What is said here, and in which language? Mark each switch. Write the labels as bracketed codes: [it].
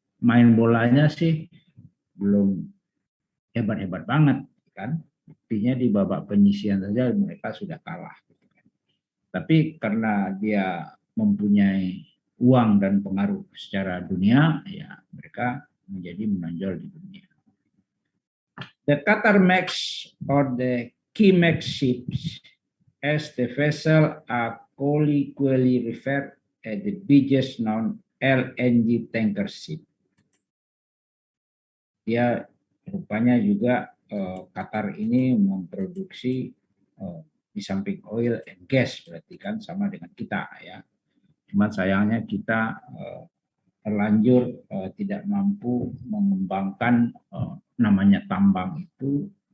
[id] Main bolanya sih belum hebat-hebat banget, kan? Buktinya di babak penyisihan saja mereka sudah kalah. Gitu kan? Tapi karena dia mempunyai uang dan pengaruh secara dunia, ya mereka menjadi menonjol di dunia. [en] The Qatar Max or the Kimex ships, as the vessel are colloquially referred as the biggest known LNG tanker ship. [id] Dia rupanya juga Qatar ini memproduksi di samping [en] oil and gas, [id] berarti kan sama dengan kita ya. Cuma sayangnya kita terlanjur tidak mampu mengembangkan namanya tambang itu.